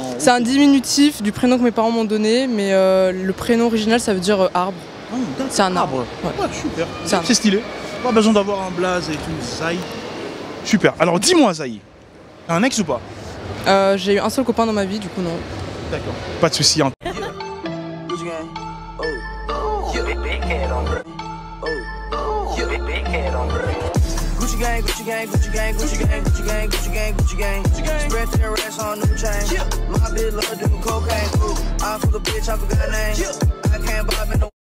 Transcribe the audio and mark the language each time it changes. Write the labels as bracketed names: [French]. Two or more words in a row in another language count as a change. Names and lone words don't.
[French] C'est un diminutif du prénom que mes parents m'ont donné, mais le prénom original, ça veut dire arbre. C'est un arbre. Ouais, super. C'est stylé. Pas besoin d'avoir un blaze et tout. Zaï. Super. Alors dis-moi, Zaï, t'as un ex ou pas? J'ai eu un seul copain dans ma vie, du coup non. D'accord. Pas de soucis. Hein. [English] Gucci gang, Gucci gang, Gucci gang, Gucci gang, Gucci gang, Gucci gang, Gucci gang, Gucci gang. Spread their ass on new chain. My bitch love doing cocaine. I fuck a bitch, I forgot name. I can't buy me no.